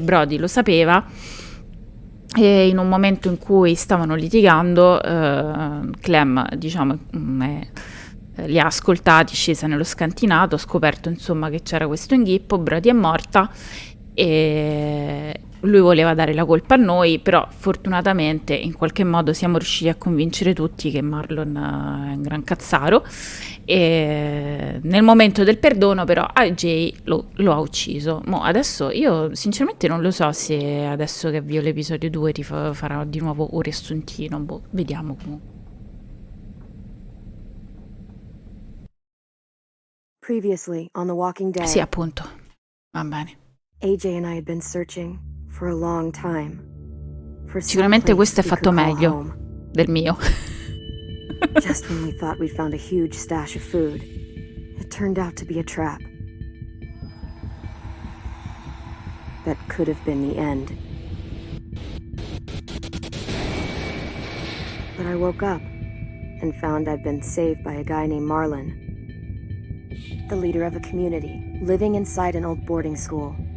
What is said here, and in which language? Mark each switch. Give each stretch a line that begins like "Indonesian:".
Italian: Brody lo sapeva, e in un momento in cui stavano litigando, Clem, diciamo, li ha ascoltati, scesa nello scantinato, ha scoperto insomma che c'era questo inghippo, Brody è morta e lui voleva dare la colpa a noi, però fortunatamente in qualche modo siamo riusciti a convincere tutti che Marlon è un gran cazzaro, e nel momento del perdono però AJ lo ha ucciso. Adesso io sinceramente non lo so se adesso che avvio l'episodio 2 farà di nuovo un riassuntino, vediamo comunque.
English: Previously on The Walking Dead.
Italian: Sì, appunto, va bene.
English: AJ and I had been searching for a long time.
Italian: Sicuramente questo è fatto meglio del mio.
English: Just when we thought we'd found a huge stash of food, it turned out to be a trap. That could have been the end. But I woke up and found I'd been saved by a guy named Marlon, the leader of a community living inside an old boarding school.